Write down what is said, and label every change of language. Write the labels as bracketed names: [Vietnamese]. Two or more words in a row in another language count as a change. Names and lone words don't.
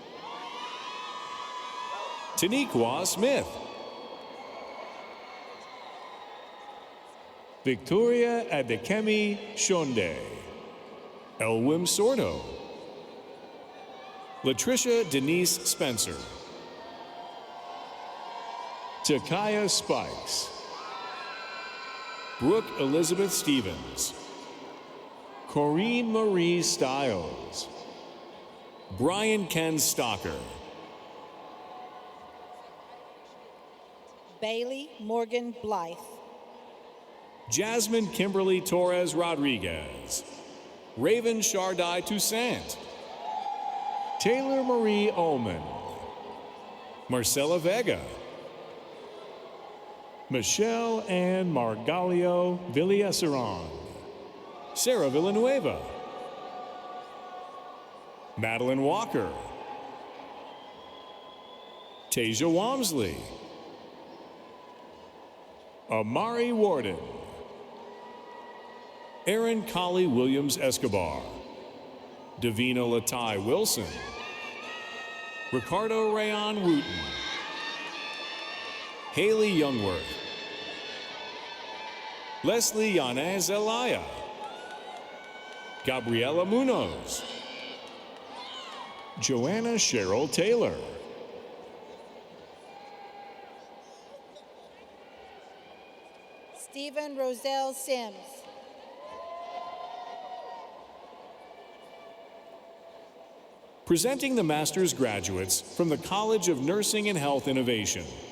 [English] Taniqua Smith, Victoria Adekemi Shonde, Elwim Sordo, Latricia Denise Spencer, Takaya Spikes, Brooke Elizabeth Stevens, Corinne Marie Stiles, Brian Ken Stocker, Bailey Morgan Blythe. Jasmine Kimberly Torres Rodriguez, Raven Shardai Toussaint, Taylor Marie Ullman, Marcela Vega, Michelle Ann Margalio Villaseron, Sarah Villanueva, Madeline Walker, Tasia Walmsley, Amari Warden, Aaron Colley Williams Escobar, Davina Latai Wilson, Ricardo Rayon Wooten, Haley Youngworth, Leslie Yanez Zelaya, Gabriela Munoz, Joanna Cheryl Taylor, Stephen Roselle Sims. presenting the master's graduates from the College of Nursing and Health Innovation.